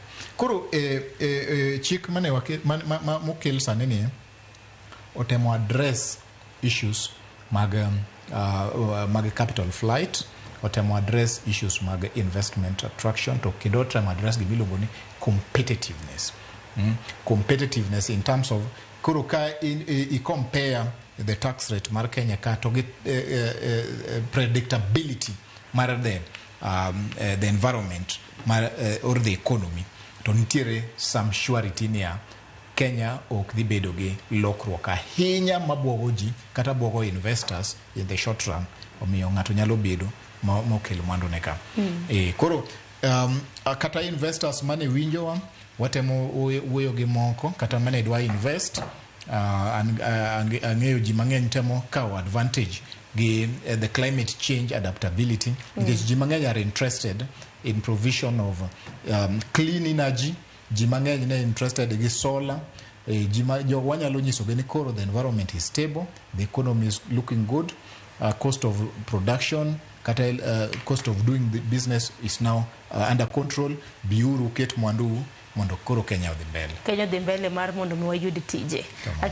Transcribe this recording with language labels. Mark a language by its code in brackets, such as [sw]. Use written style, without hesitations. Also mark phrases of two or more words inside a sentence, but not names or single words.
[luo] Koro chik mane mokel sani ni otemo [en] address issues [luo] mag [en] capital flight, [luo] otemo [en] address issues [luo] mag [en] investment attraction, [luo] to kendo otemo address gimiluongo ni competitiveness. [en] Competitiveness in terms of [luo] koro ka [en] I compare the tax rate [luo] mar Kenya ka [en] to get predictability [luo] mar [en] the environment or the economy, [luo] to nitiere [en] some surety [luo] niya Kenya ok dhi bedo gi lokruok ahinya mabwogo ji kata bwogo investors [en] in the short run, [luo] omiyo ng'ato nyalo bedo mokel mwandu ne ka. Koro kata investors mane winjowa, watemo wuoyo gi moko kata mane dwa invest, ang'eyo ji mang'eny temo kao [en] advantage gi the climate change adaptability, because [luo] ji mang'eny [en] are interested in provision of clean energy, [luo] ji mang'eny ne [en] interested [luo] gi solar, wanyalo nyisogi ni koro [en] the environment is stable, the economy is looking good, cost of production kata cost of doing the business is now under control. [luo] Biuru ket mwandu mondo koro Kenya odhi mbele. Kenya odhi mbele mar mondo wayud tije.